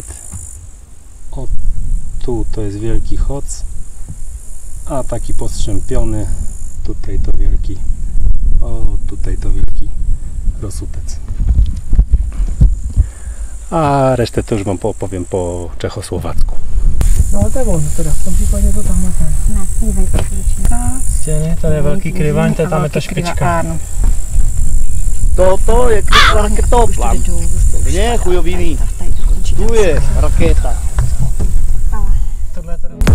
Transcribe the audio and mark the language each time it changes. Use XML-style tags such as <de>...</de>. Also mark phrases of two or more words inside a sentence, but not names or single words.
<pl>O, tu to jest Wielki Choc, a taki postrzępiony tutaj to wielki, tutaj to Wielki Rosutec. A resztę to już wam opowiem po czechosłowacku.</pl> <cs>No tak ono teda, v tom případě to tamhle ten. Ne, dívejte, špička. Stěny, tady je velký kryvaň, to tam je ta špička. Ano. To je raketoplan. Kde je chujoviny? Tu je raketa. Tohle je teda...</cs>